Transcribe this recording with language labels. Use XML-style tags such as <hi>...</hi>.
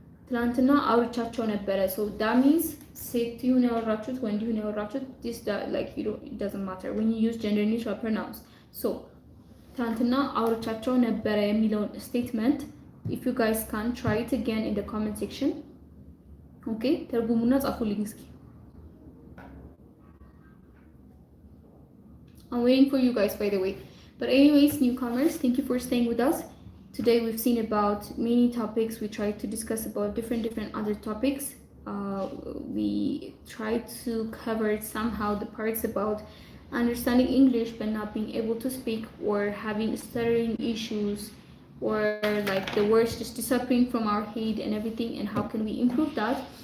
<en>ትላንትና አውርቻቸው ነበረ። so that means ሴት ይሁን ያወራችሁት ወንድ ይሁን ያወራችሁት this like you don't, it doesn't matter when you use gender neutral pronouns. so ትላንትና አውርቻቸው ነበረ የሚለውን statement if you guys can try it again in the comment section.</en> <am>okay ተርጉሙና ጻፉልኝ እስኪ.</am> <en>I'm waiting for you guys, by the way. But anyways, newcomers, thank you for staying with us. Today we've seen about many topics. We tried to discuss about different other topics. We tried to cover somehow the parts about understanding English but not being able to speak, or having stuttering issues, or like the words just disappearing from our head and everything, and how can we improve that.</en>